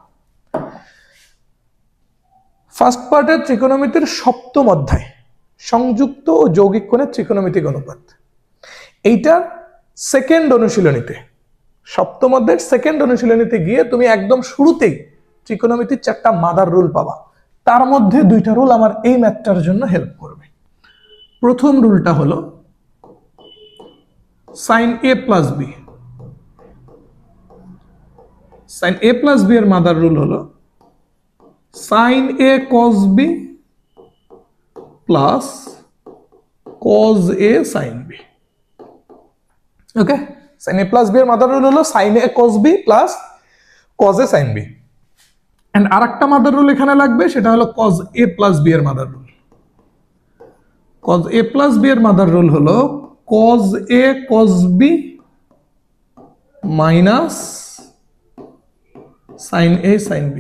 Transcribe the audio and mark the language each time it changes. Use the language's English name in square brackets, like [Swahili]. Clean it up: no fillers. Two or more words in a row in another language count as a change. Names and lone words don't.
[English] first part [Bangla] ত্রিকোণমিতির সপ্তম অধ্যায়, সংযুক্ত ও যৌগিক কোণের ত্রিকোণমিতিক অনুপাত, এইটার সেকেন্ড অনুশীলনীতে, সপ্তম অধ্যায়ের সেকেন্ড অনুশীলনীতে গিয়ে তুমি একদম শুরুতেই ত্রিকোণমিতির 4টা [English] mother rule [Bangla] পাবা। তার মধ্যে 2টা রুল আমার এই ম্যাথটার জন্য হেল্প করবে। প্রথম রুলটা হলো [English] sin a plus b। sin a plus b [Bangla] এর [English] mother rule [Bangla] হলো [English] sin a cos b plus cos a sin b। [Bangla] ওকে, [English] sin a plus b [Bangla] এর [English] mother rule [Bangla] হলো [English] sin a cos b plus cos a sin b। [Bangla] এন্ড আরেকটা [English] mother rule [Bangla] এখানে লাগবে, সেটা হলো [English] cos a plus b [Bangla] এর [English] mother rule. cos a plus b [Bangla] এর [English] mother rule [Bangla] হলো [English] cos a cos b minus sin a sin b।